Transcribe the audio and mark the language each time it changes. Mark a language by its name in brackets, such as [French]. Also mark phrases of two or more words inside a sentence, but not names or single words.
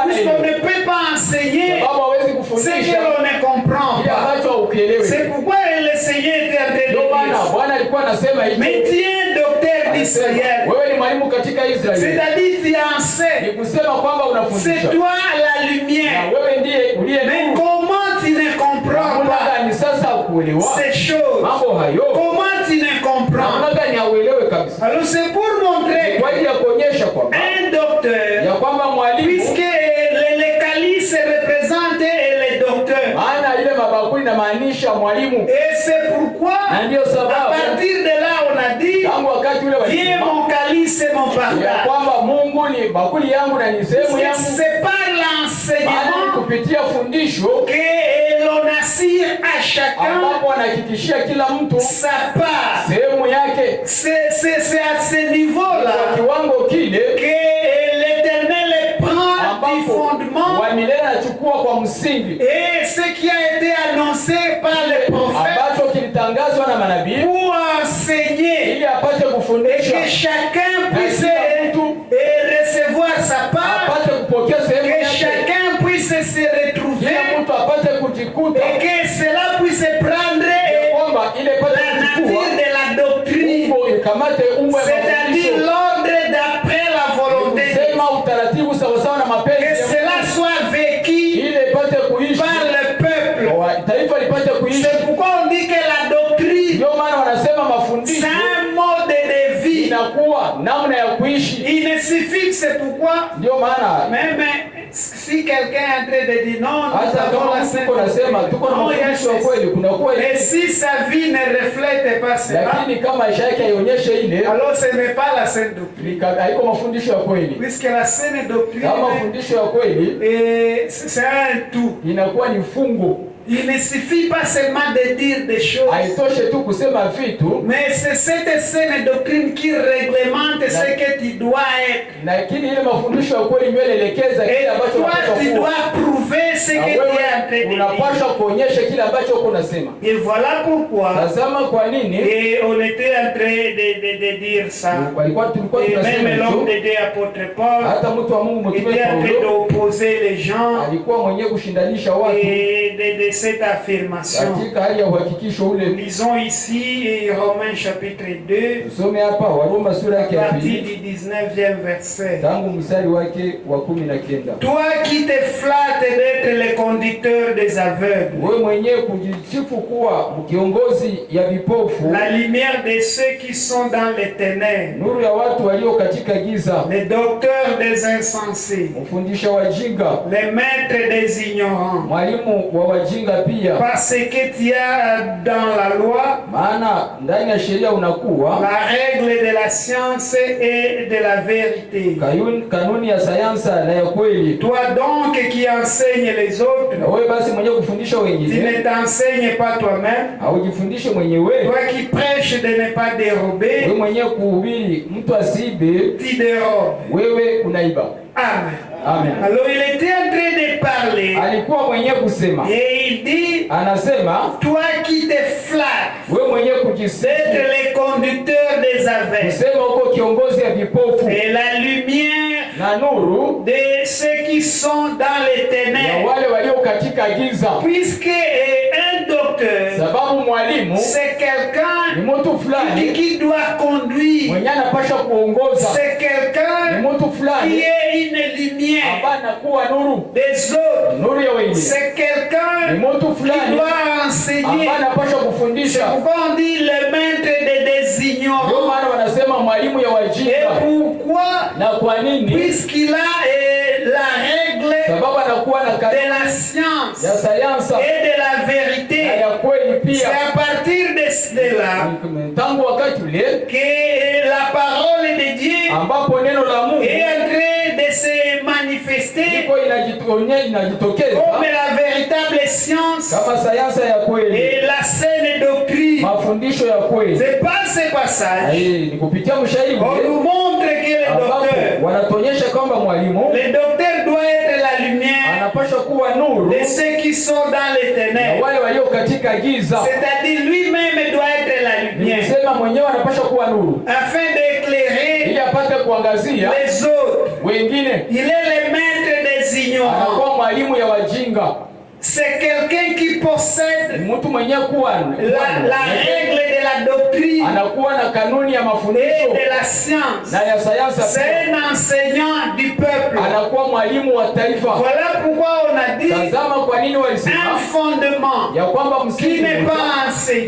[French] Puisqu'on [Swahili] anaelewa, [French] ne peut pas enseigner [Swahili] sababu hawezi [French] ce que [Swahili] kufundisha [French] l'on ne comprend [Swahili] kile [French] pas. [Swahili] ambacho haukielewi. [French] C'est pourquoi le Seigneur était en train [Swahili] Ndio [French] de [Swahili] maana [French] dire, [Swahili] Bwana alikuwa anasema hivi, [French] mais tu es un docteur d'Israël. [Swahili] wewe ni mwalimu katika Israeli, [French] C'est-à-dire tu [Swahili] ni [French] enseignes. [Swahili] kusema kwamba [French] C'est [Swahili] unafundisha, [French] toi la [Swahili] na [French] lumière. [Swahili] wewe ndiye uliye [French] Mais [Swahili] nuru. [French] comment tu ne comprends [Swahili] Namna [French] pas [Swahili] gani sasa kuelewa [French] ces choses? [Swahili] mambo hayo? [French] Comment tu ne comprends? [Swahili] Namna gani hauelewe kabisa? [French] Alors c'est pour montrer [Swahili] Kwa ajili ya kuonyesha kwamba [French] un docteur, [Swahili] ya kwamba mwalimu, [French] puisque les calices représentent les docteurs. [Swahili] maana ile mabakuli inamaanisha mwalimu, [French] Et c'est pourquoi, [Swahili] na ndiyo [French] à [Swahili] sababu [French] partir de là, on a dit, [Swahili] tangu wakati ule [French] viens [Swahili] walisema [French] mon calice, c'est mon [Swahili] ya [French] partage. [Swahili] kwamba Mungu ni bakuli yangu na ni sehemu yangu, [French] C'est par [Swahili] maana ni [French] l'enseignement [Swahili] kupitia fundisho [French] que l'on assure à chacun [Swahili] ambapo anahakikishia kila mtu [French] sa part. [Swahili] sehemu yake. [French] C'est à ce [Swahili] Kwa [French] niveau-là [Swahili] kiwango kile [French] que l'Éternel prend du [Swahili] ambapo [French] fondement [Swahili] wa milele anachukua kwa msingi [French] et ce qui a été annoncé par les prophètes [Swahili] ambacho kilitangazwa na manabii [French] pour enseigner [Swahili] ili apate [French] et [Swahili] kufundisha [French] que chacun [Swahili] na [French] puisse [Swahili] kila mtu [French] recevoir sa part, [Swahili] apate kupokea sehemu [French] que [Swahili] yake, [French] chacun puisse se retrouver [Swahili] kila mtu apate kujikuta, [French] et que cela puisse prendre [Swahili] ya kwamba ile ipate [French] la nature [Swahili] kuchukua [French] de la doctrine, [Swahili] umbo, ikamate umbo ya [French] c'est-à-dire [Swahili] mafundisho, [French] l'ordre d'après la volonté de Dieu. [Swahili] sema utaratibu sawasawa na [French] Que [Swahili] mapenzi ya [French] cela [Swahili] Mungu, [French] soit vécu [Swahili] ile ipate kuishi, [French] par le peuple. [Swahili] taifa lipate kuishi. [French] C'est pourquoi on dit que la doctrine, [Swahili] Ndio maana wanasema [French] c'est [Swahili] mafundisho [French] un mode de vie. [Swahili] inakuwa namna ya kuishi. [French] Il ne suffit que c'est pourquoi, [Swahili] Ndio maana [French] même si quelqu'un est en train de dire non, nous [Swahili] hata [French] avons [Swahili] kama [French] la [Swahili] mtu [French] Sainte [Swahili] uko nasema [French] Doctrine. [Swahili] tuko na [French] Non, il y a [Swahili] mafundisho ya [French] ceci. [Swahili] kweli, kunakuwa [French] Mais [Swahili] ile, [French] si sa vie ne reflète pas cela, [Swahili] lakini kama maisha yake haionyeshe ile, [French] alors ce n'est pas la Sainte Doctrine. [Swahili] haiko mafundisho ya kweli. [French] Puisque la Sainte Doctrine, [Swahili] Kama mafundisho ya kweli [French] c'est un tout. [Swahili] inakuwa ni fungu, [French] Il ne suffit pas seulement de dire des choses, [Swahili] haitoshe tu kusema vitu, [French] mais c'est cette saine doctrine qui réglemente ce que tu dois être. [Swahili] lakini ile mafundisho ya kweli ndio inaelekeza [French] Et [Swahili] kile ambacho [French] toi, [Swahili] unapaswa [French] tu [Swahili] kuwa, [French] dois prouver ce [Swahili] na [French] que tu es en train [Swahili] wewe [French] de dire. [Swahili] unapaswa kuonyesha kile ambacho uko unasema. [French] Et voilà pourquoi, [Swahili] Tazama kwa nini [French] et on était en train de dire ça. [Swahili] tulikuwa [French] Et [Swahili] tunasema [French] même l'homme [Swahili] hicho. [French] de Dieu, apôtre Paul, [Swahili] Hata mtu wa Mungu mtume [French] était en train [Swahili] Paulo [French] d'opposer les gens [Swahili] alikuwa mwenyewe kushindanisha watu [French] et de cette affirmation. [Swahili] katika hali ya uhakikisho ule. [French] Lisons ici Romains chapitre 2, [Swahili] Tusome hapa Waroma sura yake [French] à [Swahili] ya [French] partir [Swahili] pili [French] du 19e verset. [Swahili] tangu mstari wake wa 19. [French] Toi qui te flattes d'être le conducteur des aveugles, [Swahili] Wewe mwenyewe kujisifu kuwa kiongozi ya vipofu, [French] la lumière de ceux qui sont dans les ténèbres, [Swahili] nuru ya watu walio katika giza, [French] les docteurs des insensés, [Swahili] mfundisha wajinga, [French] les maîtres des ignorants. [Swahili] mwalimu wa wajinga pia. [French] Parce que tu as dans la loi [Swahili] Maana ndani ya sheria unakuwa [French] la règle de la science et de la vérité. [Swahili] kanuni ya sayansa na ya kweli. [French] Toi donc qui enseignes les autres, [Swahili] Na wewe basi mwenyewe kufundisha [French] tu [Swahili] wengine, [French] ne t'enseignes pas toi-même. [Swahili] haujifundishe mwenyewe. [French] Toi qui prêches de ne pas dérober, [Swahili] Wewe mwenyewe kuhubiri mtu asiibe, [French] tu dérobes. [Swahili] wewe unaiba. [French] Amen. [Swahili] Amen. [French] Alors il était en train de parler [Swahili] Alikuwa mwenyewe kusema, [French] et il dit, [Swahili] anasema [French] toi qui te flattes [Swahili] wewe mwenyewe kujisifu [French] d'être le conducteur des aveugles [Swahili] kusema uko kiongozi ya vipofu [French] et la lumière [Swahili] na nuru [French] de ceux qui sont dans les [Swahili] ya [French] ténèbres. [Swahili] wale walio katika giza. [French] Puisque un docteur, [Swahili] Sababu mwalimu [French] c'est [Swahili] ni [French] quelqu'un [Swahili] mtu fulani [French] qui doit conduire. [Swahili] mwenye anapasha kuongoza, [French] C'est [Swahili] ni [French] quelqu'un [Swahili] mtu [French] qui [Swahili] fulani [French] est une lumière [Swahili] ambaye anakuwa nuru, [French] des autres. [Swahili] nuru ya wengine. [French] C'est [Swahili] Ni [French] quelqu'un [Swahili] mtu [French] qui [Swahili] fulani [French] doit enseigner. [Swahili] ambaye anapasha [French] C'est [Swahili] kufundisha. [French] pourquoi on dit le maître des [Swahili] Ndio [French] ignorants. [Swahili] maana wanasema mwalimu ya [French] Et [Swahili] wajinga. [French] pourquoi? [Swahili] Na kwa nini? [French] Puisqu'il a la règle [Swahili] Sababu anakuwa na [French] de [Swahili] kanuni [French] la science [Swahili] ya sayansi [French] et de la [Swahili] na [French] vérité. [Swahili] ya kweli [French] C'est [Swahili] pia. [French] à partir de cela [Swahili] Tangu wakati ule [French] que la parole de Dieu [Swahili] ambapo neno la Mungu [French] est en train de se manifester [Swahili] iko inajitokeza [French] comme la véritable science [Swahili] kama sayansi ya kweli, [French] et la saine doctrine. [Swahili] mafundisho ya kweli. [French] C'est par ce passage [Swahili] Ni kupitia mshairi [French] on nous montre que le [Swahili] ambapo [French] docteur, [Swahili] wanatuonyesha kwamba mwalimu [French] le docteur doit être la lumière [Swahili] anapaswa kuwa nuru [French] de ceux qui sont dans les [Swahili] na [French] ténèbres. [Swahili] wale walio katika giza. [French] C'est-à-dire lui-même doit être la [Swahili] Ni [French] lumière [Swahili] kusema mwenyewe anapaswa kuwa nuru [French] afin d'éclairer [Swahili] ili apate kuangazia [French] les autres. [Swahili] wengine. [French] Il est le maître des ignorants. [Swahili] Anakuwa mwalimu ya wajinga. [French] C'est quelqu'un qui possède [Swahili] Ni mtu mwenyewe kuwa [French] la règle de la doctrine [Swahili] anakuwa na kanuni ya [French] et [Swahili] mafundisho [French] de la science. [Swahili] na ya sayansi. [French] C'est un enseignant du peuple. [Swahili] Anakuwa mwalimu wa taifa. [French] Voilà pourquoi on a dit [Swahili] Tazama kwa nini [French] un [Swahili] walisema [French] fondement [Swahili] ya kwamba [French] qui [Swahili] msingi [French] n'est [Swahili] mmoja [French] pas enseigné,